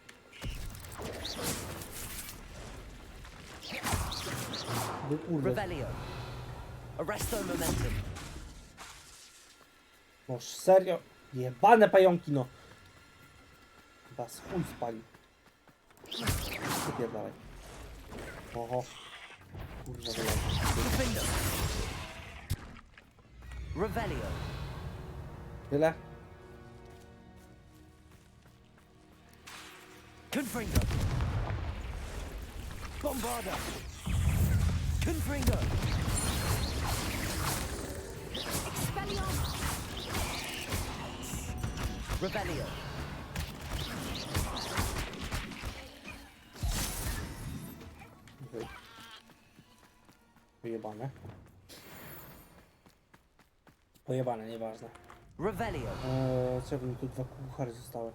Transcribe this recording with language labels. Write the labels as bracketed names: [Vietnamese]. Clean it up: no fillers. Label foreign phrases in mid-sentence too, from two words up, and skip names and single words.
[Polish] No kurde. Revelio. Arresto momentum. No serio? Jebane pająki no. Chyba chuj spali. Wypierdalaj. Oho. Kurwa Confringo. Revelio. Tyle? Confringo. Bombarda. Confringo. Expelliarmus! Revelio. Wyjebane. Pojebane, nieważne. Revelio. Co mi tu dwa kuchary zostały?